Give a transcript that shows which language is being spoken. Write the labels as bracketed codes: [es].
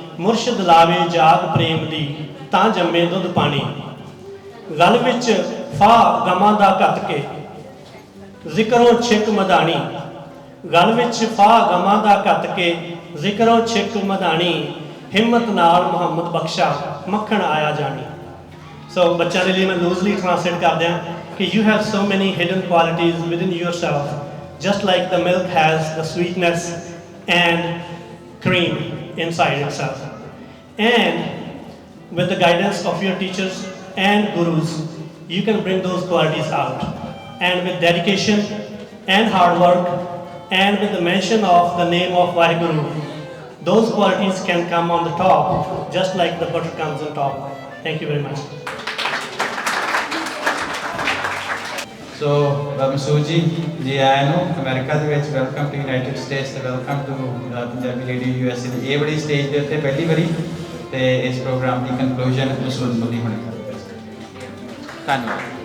[pa] ਮੁਰਸ਼ਿਦ ਲਾਵੇ ਜਾਗ ਪ੍ਰੇਮ ਦੀ, ਤਾਂ ਜੰਮੇ ਦੁੱਧ ਪਾਣੀ। ਗਲ ਵਿੱਚ ਫਾਹ ਗਮਾਂ ਦਾ ਘੱਟ ਕੇ, ਜ਼ਿਕਰੋਂ ਛਿੱਕ ਮਧਾਣੀ। ਗਲ ਵਿੱਚ ਫਾਹ ਗਮਾਂ ਦਾ ਘੱਟ ਕੇ, ਜ਼ਿਕਰੋਂ ਛਿੱਕ ਮਧਾਣੀ। ਹਿੰਮਤ ਨਾਲ ਮੁਹੰਮਦ ਬਖਸ਼ਾ, ਮੱਖਣ ਆਇਆ ਜਾਣੀ। ਸੋ ਬੱਚਿਆਂ ਦੇ ਲਈ ਮੈਂ ਲੂਜ਼ਲੀ ਟ੍ਰਾਂਸਲੇਟ ਕਰ ਦਿਆਂ ਕਿ [en] you have so many hidden qualities within yourself, just like the milk has the sweetness and cream inside itself. And with the guidance of your teachers and gurus, you can bring those qualities out. And with dedication and hard work and with the mention of the name of Vaheguru, those qualities can come on the top, just like the butter comes on top. Thank you very much. [pa] ਸੋ ਮਸੂਦ ਜੀ ਆਇਆਂ ਨੂੰ America ਦੇ ਵਿੱਚ, [en] welcome to United States [pa] ਤੇ [en] welcome to Punjabi radio USA [pa] ਦੀ ਇਹ ਬੜੀ stage ਦੇ ਉੱਤੇ ਪਹਿਲੀ ਵਾਰੀ ਤੇ ਇਸ ਪ੍ਰੋਗਰਾਮ ਦੀ ਕਨਕਲੂਜਨ ਮਸੂਦ ਮੁੱਲੀ ਹੋਣੀ ਕਰਦੇ। ਧੰਨਵਾਦ।